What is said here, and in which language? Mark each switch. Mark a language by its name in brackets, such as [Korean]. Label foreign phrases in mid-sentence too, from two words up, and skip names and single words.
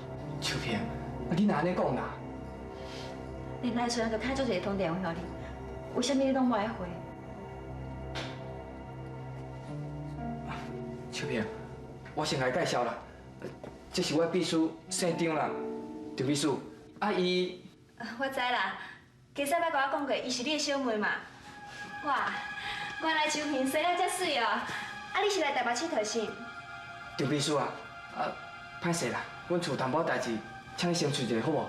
[Min Nan Chinese] 秋萍，啊，你哪安尼讲啦？连来顺就开做一通电话给你，为什么你拢无爱回？秋萍，我先来介绍啦，这是我秘书姓张啦，张秘书。啊，伊。我知啦。其实捌甲我讲过，伊是你的小妹嘛。哇，原来秋萍生了遮水哦！啊，你是来台北佚佗是？张秘书啊，歹势啦，阮厝淡薄代志，请你先出一下好无？